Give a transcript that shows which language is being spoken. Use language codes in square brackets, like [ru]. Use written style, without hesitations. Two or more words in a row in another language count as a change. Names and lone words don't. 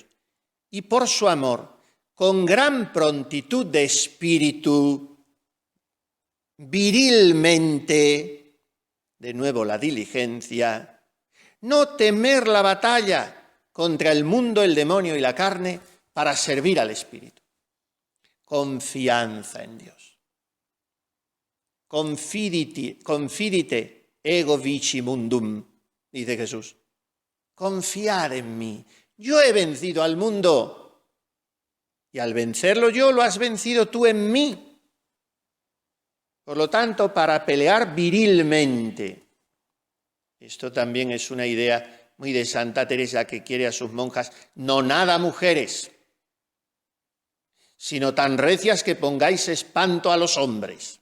[es] Y por su amor, con gran prontitud de espíritu, virilmente, de nuevo la diligencia, no temer la batalla contra el mundo, el demonio y la carne para servir al espíritu. Confianza en Dios. [la] Confidite ego vici mundum, [es] dice Jesús. Confiar en mí. Yo he vencido al mundo y al vencerlo yo lo has vencido tú en mí. Por lo tanto, para pelear virilmente, esto también es una idea muy de Santa Teresa que quiere a sus monjas, no nada mujeres, sino tan recias que pongáis espanto a los hombres.